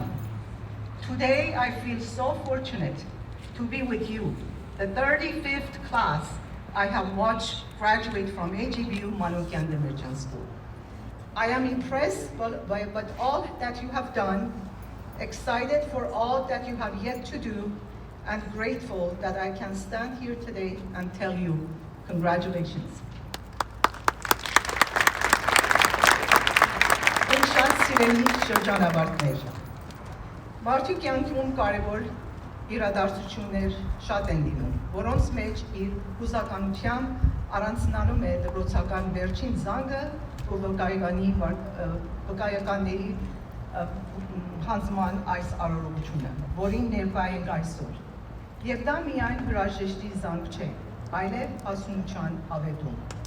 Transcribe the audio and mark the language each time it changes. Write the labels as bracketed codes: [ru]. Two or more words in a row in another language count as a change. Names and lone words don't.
[en] Today, I feel so fortunate to be with you, the 35th class I have watched graduate from AGBU Manukyan Demircan School. I am impressed by all that you have done, excited for all that you have yet to do, and grateful that I can stand here today and tell you, congratulations. [hy] Մարդու կյանքում կարևոր իրադարձություններ շատ են լինում, որոնց մեջ իր հուզականությամբ առանձնանում է դպրոցական վերջին զանգը ու վկայականների հանձնման այս արարողությունը, որին ներկա ենք այսօր։ Եվ դա միայն հրաժեշտի զանգ չէ, այլև հասունության ավետում։